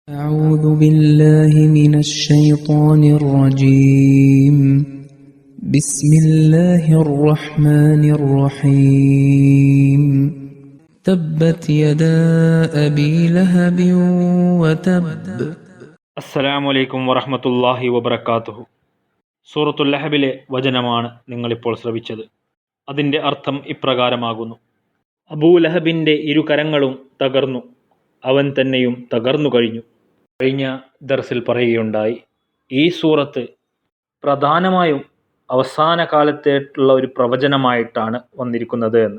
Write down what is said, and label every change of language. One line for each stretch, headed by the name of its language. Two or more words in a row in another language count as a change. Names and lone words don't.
Arabic: أعوذ بالله من الشيطان الرجيم بسم الله الرحمن الرحيم تبت يدا أبي لهب وتب السلام عليكم ورحمة الله وبركاته.
Malayalam: സൂറത്തുൽ ലഹബിലെ വചനമാണ് നിങ്ങളിപ്പോൾ ശ്രവിച്ചത്. അതിൻ്റെ അർത്ഥം ഇപ്രകാരമാകുന്നു: അബൂലഹബിൻ്റെ ഇരു കരങ്ങളും തകർന്നു, അവൻ തന്നെയും തകർന്നു കഴിഞ്ഞു. കഴിഞ്ഞ ദർസിൽ പറയുകയുണ്ടായി, ഈ സൂറത്ത് പ്രധാനമായും അവസാന കാലത്തേക്കുള്ള ഒരു പ്രവചനമായിട്ടാണ് വന്നിരിക്കുന്നത് എന്ന്.